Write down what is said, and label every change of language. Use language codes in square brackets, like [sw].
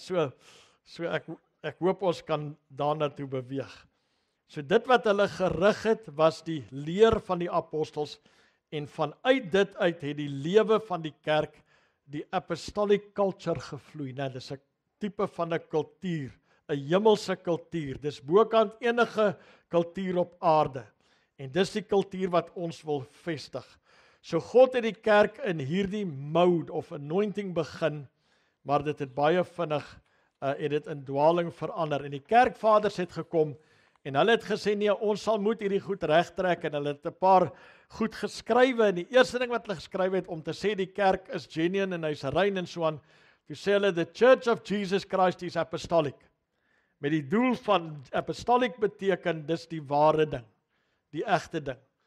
[af] So ek hoop ons kan daarna toe beweeg. So dit wat hulle gerig het, was die leer van die apostels, en vanuit dit uit het die lewe van die kerk, die [en] apostolic culture [af] gevloei. Nou, dis 'n tipe van 'n kultuur, 'n hemelse kultuur. Dis bokant enige kultuur op aarde. En dis die kultuur wat ons wil vestig. So God het die kerk in hierdie [en] mode of anointing [af] begin, maar dit het baie vinnig het dit in dwaling verander. En die kerkvaders het gekom en hulle het gesê, nee, ons sal moet hierdie goed regtrek, en hulle het 'n paar goed geskrywe, en die eerste ding wat hulle geskryf het, om te sê die kerk is genuine en hy's rein en so aan, jy sê hulle, [en] the Church of Jesus Christ is apostolic, [af] met die doel van apostolic beteken, dis die ware ding, die egte ding.